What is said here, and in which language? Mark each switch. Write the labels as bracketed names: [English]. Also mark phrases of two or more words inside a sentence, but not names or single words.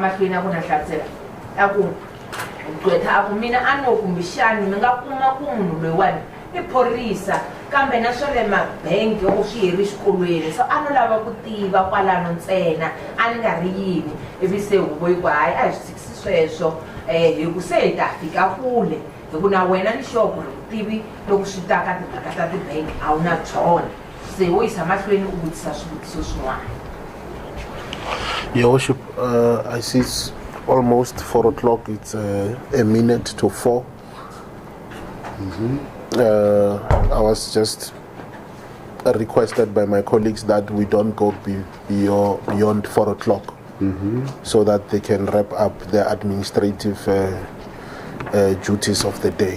[Tsonga] mahlweni a ku na hlamusela a ku gqwetha a ku mina a no kumbexani mi nga kuma ku munhu loyiwani i phorisa kambe na swa le mabengi loko swi heri xikolweni so a no lava ku tiva kwalano ntsena a ni nga ri yini ivi se huvo yi ku hayi a hi swi tshikisi sweswo hi ku se hi ta fika kule hi ku na wena ni sure ku ri vutivi loko swi ta ka timhaka ta tibangi a wu na byona se wo yisa mahlweni u vutisa swivutiso swin'wana. [English] Your Worship, I see it's almost 4 o'clock. It's a minute to 4. I was just requested by my colleagues that we don't go beyond 4 o'clock so that they can wrap up their administrative duties of the day.